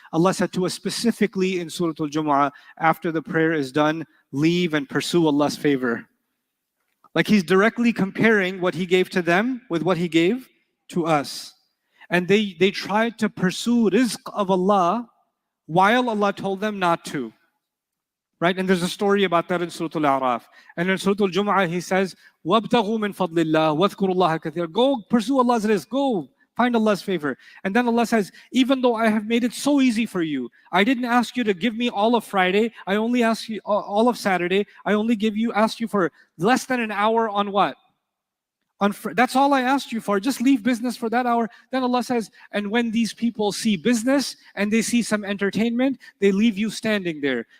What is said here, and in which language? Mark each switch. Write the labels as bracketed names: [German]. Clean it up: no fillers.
[English] Allah said to us specifically in Surah Al-Jumu'ah, after the prayer is done, leave and pursue Allah's favor. Like He's directly comparing what He gave to them with what He gave to us. And they tried to pursue rizq of Allah while Allah told them not to. Right? And there's a story about that in Surah Al-A'raf. And in Surah Al-Jumu'ah, He says, [Arabic] وَابْتَغُوا مِنْ فَضْلِ اللَّهِ وَاذْكُرُوا اللَّهَ كَثِيرًا. [English] Go pursue Allah's rizq. Go find Allah's favor. And then Allah says, even though I have made it so easy for you, I didn't ask you to give me all of Friday. I only asked you all of Saturday. I only asked you for less than an hour on what? That's all I asked you for. Just leave business for that hour. Then Allah says, and when these people see business and they see some entertainment, they leave you standing there.